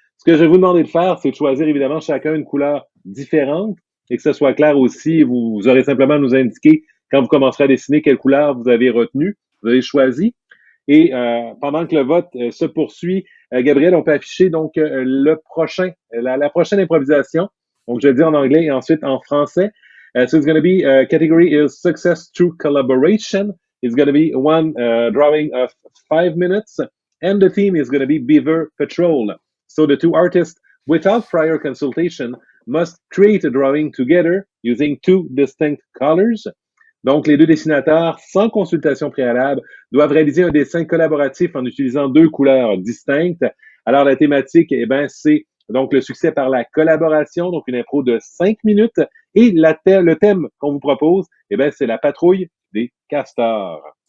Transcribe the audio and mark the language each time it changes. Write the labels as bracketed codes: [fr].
[fr] Ce que je vais vous demander de faire, c'est de choisir évidemment chacun une couleur différente et que ce soit clair aussi. Vous aurez simplement à nous indiquer quand vous commencerez à dessiner quelle couleur vous avez retenue, vous avez choisi. Et pendant que le vote se poursuit, Gabriel, on peut afficher donc la prochaine improvisation. Donc, je vais le dire en anglais et ensuite en français. [en] So it's going to be category is success through collaboration. It's going to be one drawing of 5 minutes, and the theme is going to be Beaver Patrol. So the two artists, without prior consultation, must create a drawing together using two distinct colors. [fr] Donc, les deux dessinateurs, sans consultation préalable, doivent réaliser un dessin collaboratif en utilisant deux couleurs distinctes. Alors, la thématique, eh bien, c'est donc le succès par la collaboration, donc une impro de 5 minutes. Et le thème qu'on vous propose, eh bien, c'est la patrouille des castors.